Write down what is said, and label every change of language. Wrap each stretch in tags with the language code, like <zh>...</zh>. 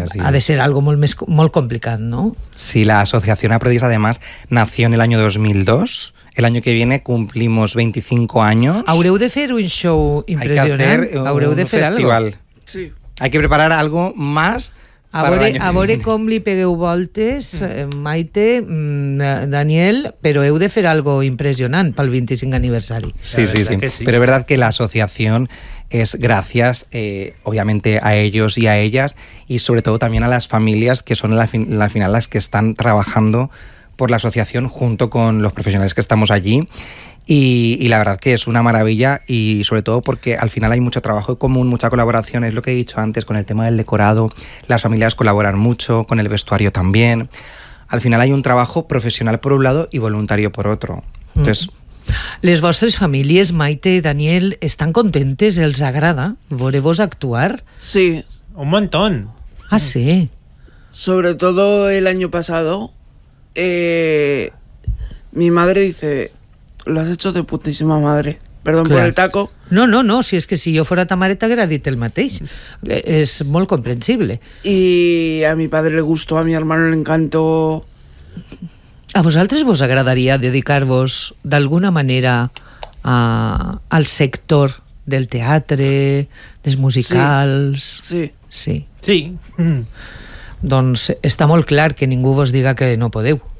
<ca>ha de ser algo molt més, molt complicat, no?</ca> <es>Sí, la Asociación Aprodis además nació en el año 2002. El año que viene cumplimos 25 años.</es> <ca>Haureu de fer un show impressionant.</ca> <es>Hay que hacer un</es> <ca>haureu de fer festival.</ca> <es>Algo. Sí. Hay que preparar algo más.</es> <ca>A veure com li pegueu voltes, Maite, Daniel, però heu de fer algo impressionant pel 25 aniversari. Sí, sí, sí. Però és veritat que l'associació és gràcies, obviamente, a ells i a elles, i sobretot també a les famílies que són al final les que estan treballant per l'associació</ca> <es>junto con los profesionales que estamos allí. Y la verdad que es una maravilla, y sobre todo porque al final hay mucho trabajo común, mucha colaboración, es lo que he dicho antes con el tema del decorado, las familias colaboran mucho, con el vestuario también. Al final hay un trabajo profesional por un lado y voluntario por otro. Entonces,</es> <ca>¿les vostres famílies, Maite i Daniel, estan contentes? ¿Els agrada veure-vos actuar?</ca> <es>Sí. Un montón. Ah, sí. Sobre todo el año pasado, mi madre dice... Lo has hecho de putísima madre. Perdón, claro, por el taco. No, no, no, si es que si yo fuera</es> <ca>ta mare t'hagués dit el mateix. Es molt comprensible.</ca> <es>Y a mi padre le gustó, a mi hermano le encantó.</es> <ca>A vosaltres vos agradaria dedicar-vos d'alguna manera al sector del teatre, dels musicals? Sí. Sí. Sí. Mm. Doncs està molt clar que ningú vos diga que no podeu.</ca>